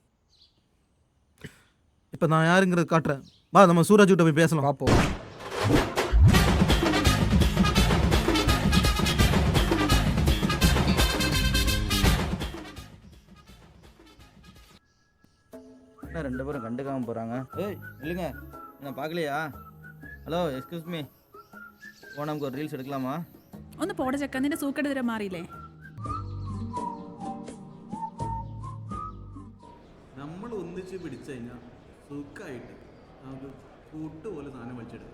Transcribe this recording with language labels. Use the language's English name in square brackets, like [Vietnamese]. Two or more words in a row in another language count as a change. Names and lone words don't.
[Tamil] இப்போ நான் யாருங்கிறத காட்டுறேன். வா, நம்ம சூரஜ் கிட்ட போய் பேசலாம். பார்ப்போம். என்ன 2 பேரும் கண்டுக்காமல் போகிறாங்க? ஏய் இல்லைங்க, நான் பார்க்கலையா? [Malayalam] ഹലോ, [English] excuse me, [Malayalam] ഓ നമുക്ക് ഒരു റീൽസ് എടുക്കലാമാ? ഒന്ന് പോടെ ചെക്ക, നിന്റെ സൂക്കേട് തരാൻ മാറിയില്ലേ? നമ്മൾ ഒന്നിച്ച് പിടിച്ചു കഴിഞ്ഞാൽ സുഖമായിട്ട് നമുക്ക് കൂട്ട് പോലെ സാധനം വലിച്ചെടുക്കും.